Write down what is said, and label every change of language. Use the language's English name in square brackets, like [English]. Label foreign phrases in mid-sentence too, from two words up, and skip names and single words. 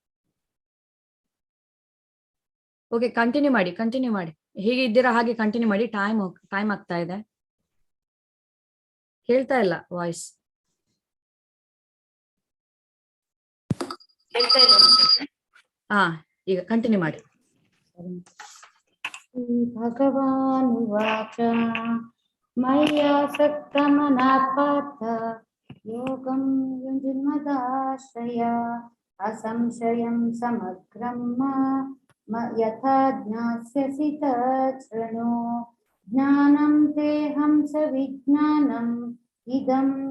[Kannada] ಓಕೆ, ಕಂಟಿನ್ಯೂ ಮಾಡಿ. ಹೀಗೆ ಇದ್ದೀರಾ ಹಾಗೆ ಕಂಟಿನ್ಯೂ ಮಾಡಿ. ಟೈಮ್ ಆಗ್ತಾ ಇದೆ. ಕೇಳ್ತಾ ಇಲ್ಲ ವಾಯ್ಸ್. ಈಗ ಕಂಟಿನ್ಯೂ ಮಾಡಿ. [Sanskrit] ಭಗವಾನುವಾಚ ಮಯ್ಯಾಸಕ್ತಮನಃ ಪಾರ್ಥ ಯೋಗಂ ಯುಂಜನ್ಮದಾಶ್ರಯ असंशयं समग्रं यथा ज्ञास्यसि तच्छृणु ज्ञानं तेऽहं सविज्ञानम् इदं